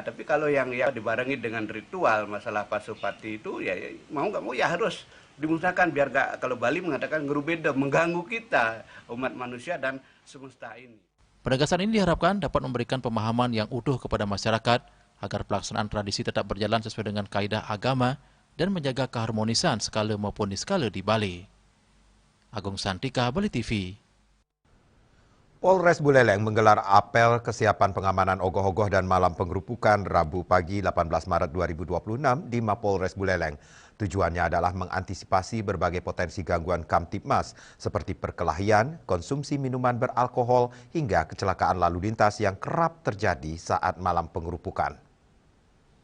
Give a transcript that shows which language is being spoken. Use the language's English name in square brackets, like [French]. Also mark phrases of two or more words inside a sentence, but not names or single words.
[Indonesian] Tapi kalau yang dibarengi dengan ritual masalah pasupati itu ya mau nggak mau ya harus dimusnahkan biar nggak, kalau Bali mengatakan ngerubeda, mengganggu kita umat manusia dan semesta ini. Penegasan ini diharapkan dapat memberikan pemahaman yang utuh kepada masyarakat agar pelaksanaan tradisi tetap berjalan sesuai dengan kaidah agama dan menjaga keharmonisan skala maupun niskala di Bali. Agung Santika, Bali TV. Polres Buleleng menggelar apel kesiapan pengamanan ogoh-ogoh dan malam penggerupukan Rabu pagi 18 Maret 2026 di Mapolres Buleleng. Tujuannya adalah mengantisipasi berbagai potensi gangguan Kamtibmas seperti perkelahian, konsumsi minuman beralkohol, hingga kecelakaan lalu lintas yang kerap terjadi saat malam penggerupukan.